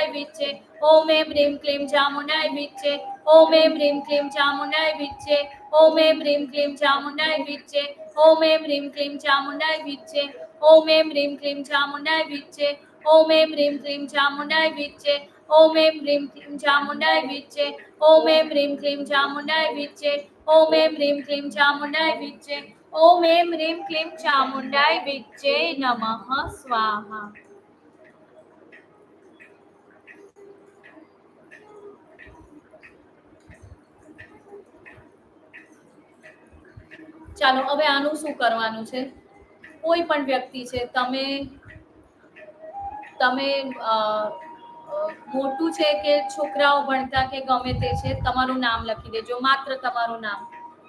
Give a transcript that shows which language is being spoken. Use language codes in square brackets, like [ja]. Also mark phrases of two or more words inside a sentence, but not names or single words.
[sa] विच्चे ओम ऐं ह्रीं क्लीं चामुण्डाय विच्चे ओम ऐं ह्रीं क्लीं चामुण्डाय विच्चे ओम ऐं ह्रीं क्लीं चामुण्डाय विच्चे ओम ऐं ह्रीं क्लीं चामुण्डाय विच्चे ओम ऐं ह्रीं क्लीं चामुण्डाय विच्चे ओम ऐं ह्रीं क्लीं चामुण्डाय विच्चे ओम ऐं ह्रीं क्लीं चामुण्डाय विच्चे ओम ऐं ह्रीं क्लीं चामुण्डाय विच्चे ओम ऐं ह्रीं क्लीं चामुण्डाय विच्चे ओम ऐं ह्रीं क्लीं चामुण्डाय विच्चे नमः स्वाहा। [gu] ચાલો હવે આનું શું કરવાનું છે? કોઈ પણ વ્યક્તિ છે, તમે મોટું છે કે છોકરાઓ ભણતા કે ગમે તે છે, તમારું નામ લખી દેજો, માત્ર તમારું નામ.